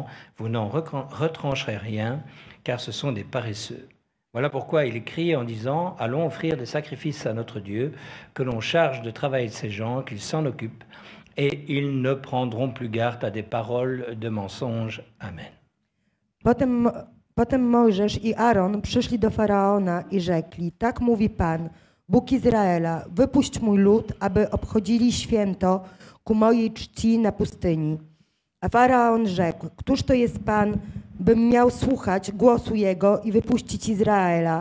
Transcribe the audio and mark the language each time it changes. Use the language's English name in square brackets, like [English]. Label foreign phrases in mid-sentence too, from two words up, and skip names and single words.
[French] Vous n'en retrancherez rien, car ce sont des paresseux. Voilà pourquoi il écrit en disant, allons offrir des sacrifices à notre Dieu, que l'on charge de travail de ces gens, qu'ils s'en occupent, et ils ne prendront plus garde à des paroles de mensonges. Amen. [Polish] Potem Mojżesz i Aaron przyszli do Faraona i rzekli, tak mówi Pan, Bóg Izraela, wypuść mój lud, aby obchodzili święto ku mojej czci na pustyni. A Faraon rzekł, któż to jest Pan, bym miał słuchać głosu Jego i wypuścić Izraela?